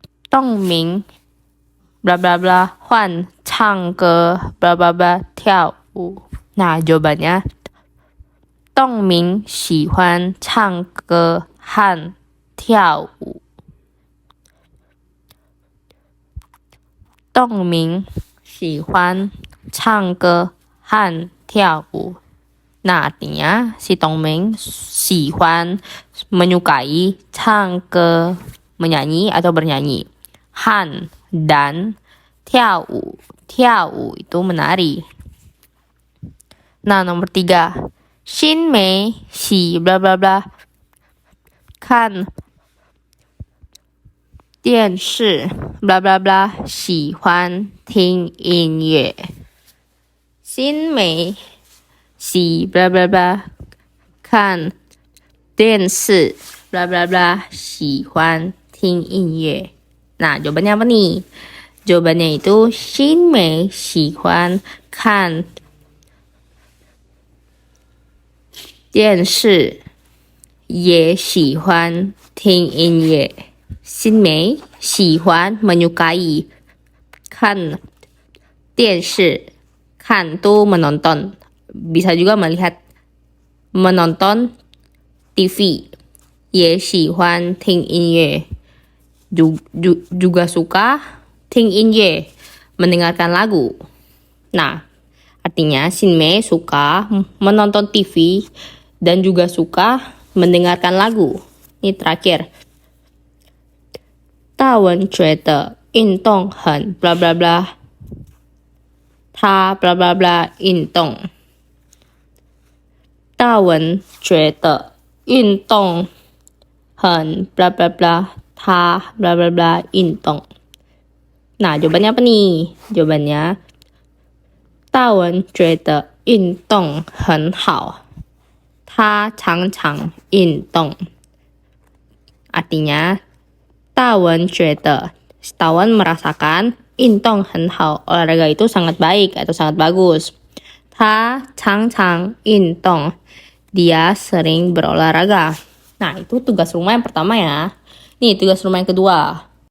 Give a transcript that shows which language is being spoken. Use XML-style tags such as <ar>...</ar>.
<zh>Dong Ming bla bla bla Huan Chang Ge bla bla bla Tiao Wu.</zh> <id>Nah, jawabannya</id> <zh>Dong Ming 喜欢唱歌和跳舞。 Dong Ming 喜欢唱歌和跳舞。</zh> <id>Nah, artinya si Dongming</id> <zh>喜欢</zh> <id>menyukai</id> <zh>唱歌</zh> <id>menyanyi atau bernyanyi. Han dan</id> <zh>跳舞</zh> <id>itu menari. Nah, nomor 3.</id> <zh>Xin Mei 喜 bla bla bla 看电视 bla bla bla 喜欢听音乐。新美喜 bla bla bla 看电视 bla bla bla 喜欢听音乐。</zh> <id>Nah, jawabannya apa nih? Jawabannya itu</id> <zh>新美喜欢看电视也喜欢听音乐。新美喜欢</zh> <id>menyukai</id> <zh>看电视</zh> <id>kan tuh menonton, bisa juga melihat, menonton TV. Ye</id> <zh>喜欢听音乐</zh> <id>juga suka</id> <zh>听音乐</zh> <id>mendengarkan lagu. Nah, artinya Xin Mei suka menonton TV dan juga suka mendengarkan lagu. Ini terakhir.</id> <zh>大文觉得运动很 bla bla bla他 bla bla bla 运动。大文觉得运动很 bla bla bla 他 bla bla bla 运动。</zh> <id>Nah, jawabannya apa nih?</id> <zh>Jawabannya 大文觉得运动很好他常常运动。</zh> <id>Artinya</id> <zh>大文觉得</zh> <id>Tawen merasakan</id> <zh>运动很好</zh> <id>olahraga itu sangat baik atau sangat bagus. Ta</id> <zh>常常运动</zh> <id>dia sering berolahraga. Nah, itu tugas rumah yang pertama ya. Nih, tugas rumah yang kedua.</id>